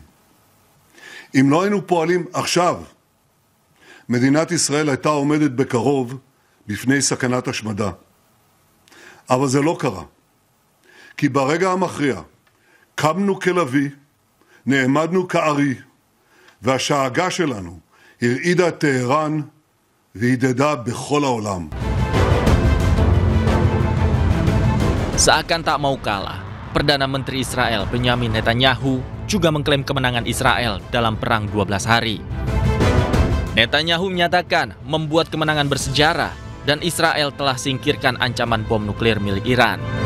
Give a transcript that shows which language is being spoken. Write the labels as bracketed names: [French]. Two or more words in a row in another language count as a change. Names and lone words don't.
[Hebrew] אם לא היינו פועלים עכשיו, מדינת ישראל הייתה עומדת בקרוב בפני סכנת השמדה. אבל זה לא קרה, כי ברגע המכריע קמנו כלבי, נעמדנו כארי, והשאגה שלנו הרעידה את טהרן והדהדה בכל העולם. [Indonesian] Seakan tak mau kalah, Perdana Menteri Israel Benjamin Netanyahu juga mengklaim kemenangan Israel dalam perang 12 hari. Netanyahu menyatakan membuat kemenangan bersejarah dan Israel telah singkirkan ancaman bom nuklir milik Iran.